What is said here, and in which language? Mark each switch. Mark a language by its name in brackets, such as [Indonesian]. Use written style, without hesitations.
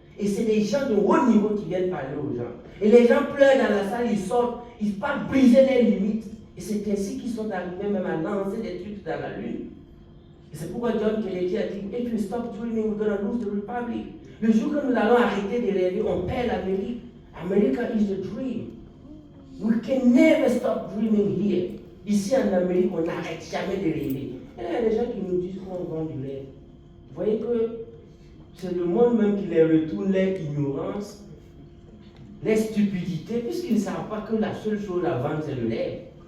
[French] Et c'est des gens de haut niveau qui viennent parler aux gens. Et les gens pleurent dans la salle, ils sortent, ils partent briser les limites. Et c'est ainsi qu'ils sont arrivés même à lancer des trucs dans la lune. Et c'est pourquoi John Kennedy a dit, [English] if you stop dreaming, we're going to lose the republic. [French] Le jour que nous allons arrêter de rêver, on perd l'Amérique. [English] America is the dream. We can never stop dreaming here. [French] Ici en Amérique, on n'arrête jamais de rêver. Et là, il y a des gens qui nous disent qu'on vend du rêve. Vous voyez que c'est le monde même qui les retourne leur ignorance, leur stupidité, puisqu'ils ne savent pas que la seule chose à vendre, c'est le rêve.